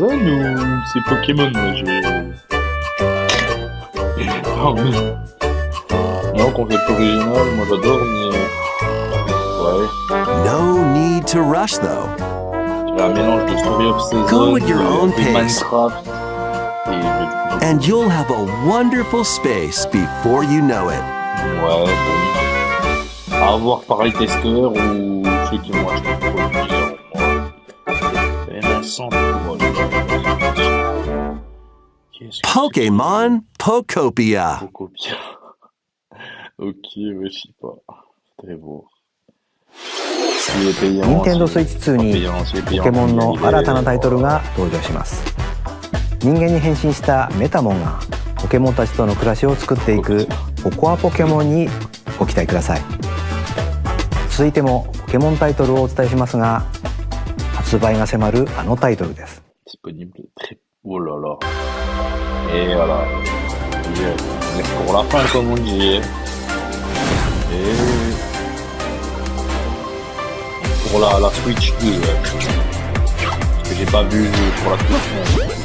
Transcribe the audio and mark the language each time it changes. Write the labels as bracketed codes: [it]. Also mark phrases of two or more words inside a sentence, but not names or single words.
[en] No need to rush though. Go at your own pace. And you'll have a wonderful space before you know it. [fr] Ouais, bon. À voir pareil testeur ou ceux qui vont acheter le produit. Pokémon Pokopia. Ok, ouais, je sais pas. Très beau. [ja] 任天堂スイッチ2にポケモンの新たなタイトルが登場します。人間に変身したメタモンがポケモンたちとの暮らしを作っていくココアポケモンにご期待ください。続いてもポケモンタイトルをお伝えしますが、発売が迫るあのタイトルです。 [fr] Oh là là. Et voilà. Pour la fin, comme on dit. Et pour la Switch 2. Parce que j'ai pas vu pour la Switch.